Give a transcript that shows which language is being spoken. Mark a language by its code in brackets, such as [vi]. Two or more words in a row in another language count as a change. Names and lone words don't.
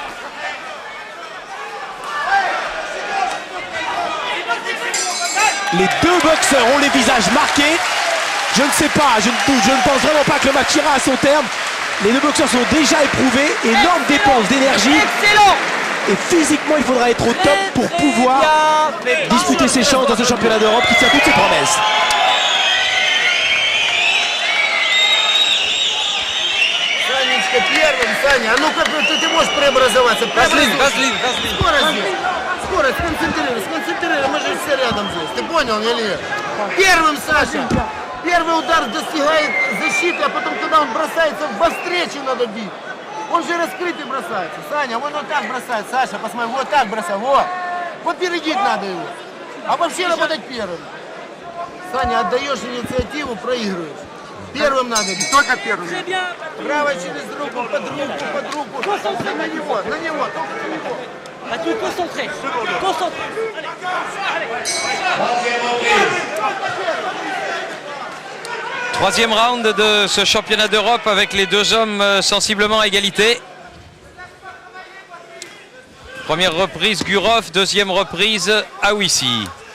[fr] Les deux boxeurs ont les visages marqués. Je ne sais pas, je ne pense vraiment pas que le match ira à son terme. Les deux boxeurs sont déjà éprouvés. Énorme dépense d'énergie. Excellent. Et physiquement, il faudra être au top pour pouvoir disputer ses chances dans ce championnat d'Europe qui tient toutes ses promesses. [ru] Санечка первым, Саня, а ну-ка ты можешь преобразоваться. Vaseline. Скорость, сконцентрируй, мы же все рядом здесь. Ты понял или нет? Первым, Саша. Первый удар достигает защиты, а потом, когда он бросается, во встречу надо бить. Он же раскрытый бросается. Саня, он вот так бросает. Саша, посмотри, вот так бросает. Вот. Вот перейдить надо его. А вообще работать первым. Саня, отдаешь инициативу, проигрываешь. Первым надо бить. Только первым. Правой через руку, под руку. На него, только на него. [fr] Mathieu, concentré. Concentré. Troisième round de ce championnat d'Europe avec les deux hommes sensiblement à égalité. Première reprise Gurov, deuxième reprise Aouissi.